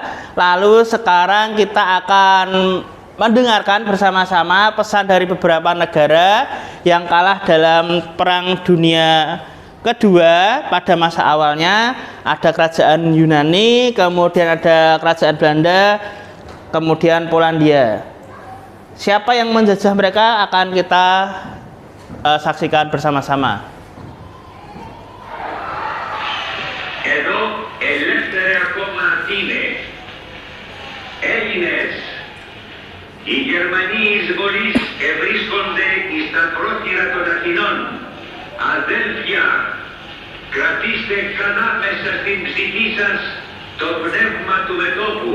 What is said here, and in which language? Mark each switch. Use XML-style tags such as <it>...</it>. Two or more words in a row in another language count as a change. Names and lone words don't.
<id>Lalu sekarang kita akan mendengarkan bersama-sama pesan dari beberapa negara yang kalah dalam Perang Dunia Kedua pada masa awalnya. Ada kerajaan Yunani, kemudian ada kerajaan Belanda, kemudian Polandia. Siapa yang menjajah mereka akan kita saksikan bersama-sama.</id> <el>Εδώ ελεύθερε ακόμα είναι Έλληνες. Οι Γερμανοί εισβολείς ευρίσκονται εις τα πρόθυρα των Αθηνών. Αδέλφια, κρατήστε καλά μέσα στην ψυχή σας το πνεύμα του μετώπου.</el>